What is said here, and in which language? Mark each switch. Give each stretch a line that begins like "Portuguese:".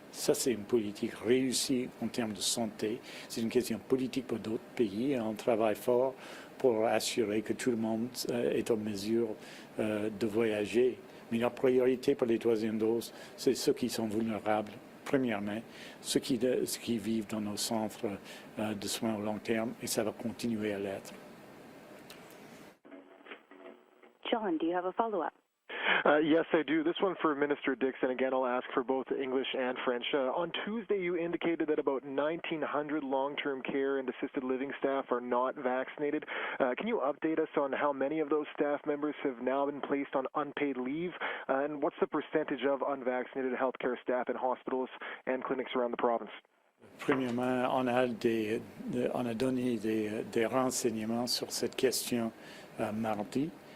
French: Ça, c'est une politique réussie en termes de santé. C'est une question politique pour d'autres pays, et on travaille fort pour assurer que tout le monde est en mesure de voyager. Mais notre priorité pour les 3e doses, c'est ceux qui sont vulnérables, premièrement, ceux qui vivent dans nos centres de soins au long terme, et ça va continuer à l'être.
English: John, do you have a follow-up? Yes, I do. This one for Minister Dix, and again, I'll ask for both English and French. On Tuesday, you indicated that about 1,900 long-term care and assisted living staff are not vaccinated. Can you update us on how many of those staff members have now been placed on unpaid leave, and what's the percentage of unvaccinated healthcare staff in hospitals and clinics around the province?
French: Premièrement, on a donné des renseignements sur cette question mardi.